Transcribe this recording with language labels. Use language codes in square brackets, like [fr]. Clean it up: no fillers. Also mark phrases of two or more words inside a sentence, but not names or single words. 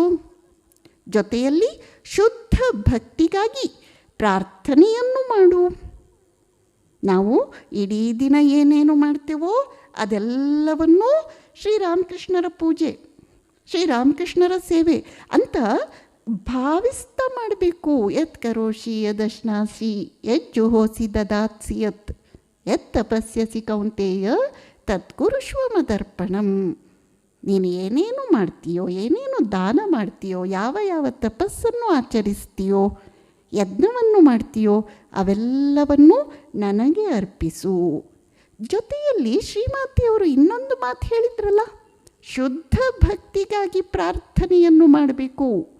[kn] ಜೊತೆಯಲ್ಲಿ ಶುದ್ಧ ಭಕ್ತಿಗಾಗಿ ಪ್ರಾರ್ಥನೆಯನ್ನು ಮಾಡು. ನಾವು ಇಡೀ ದಿನ ಏನೇನು ಮಾಡ್ತೇವೋ ಅದೆಲ್ಲವನ್ನೂ ಶ್ರೀರಾಮಕೃಷ್ಣರ ಪೂಜೆ, ಶ್ರೀರಾಮಕೃಷ್ಣರ ಸೇವೆ ಅಂತ ಭಾವಿಸ್ತಾ ಮಾಡಬೇಕು. [sa] ಯತ್ ಕರೋಷಿ ಯದಶ್ನಾಸಿ ಯಜ್ಜುಹೋಸಿ ದದಾತ್ಸಿ ಯತ್ ತಪಸ್ಯಸಿ ಕೌಂತೆಯ ತತ್ಕುರುಷ್ವ ಮದರ್ಪಣಂ. [kn] ನೀನು ಏನೇನು ಮಾಡ್ತೀಯೋ, ಏನೇನು ದಾನ ಮಾಡ್ತೀಯೋ, ಯಾವ ಯಾವ ತಪಸ್ಸನ್ನು ಆಚರಿಸ್ತೀಯೋ, ಯಜ್ಞವನ್ನು ಮಾಡ್ತೀಯೋ ಅವೆಲ್ಲವನ್ನು ನನಗೆ ಅರ್ಪಿಸು. ಜೊತೆಯಲ್ಲಿ ಶ್ರೀಮಾತೆಯವರು ಇನ್ನೊಂದು ಮಾತು ಹೇಳಿದ್ರಲ್ಲ, ಶುದ್ಧ ಭಕ್ತಿಗಾಗಿ ಪ್ರಾರ್ಥನೆಯನ್ನು ಮಾಡಬೇಕು.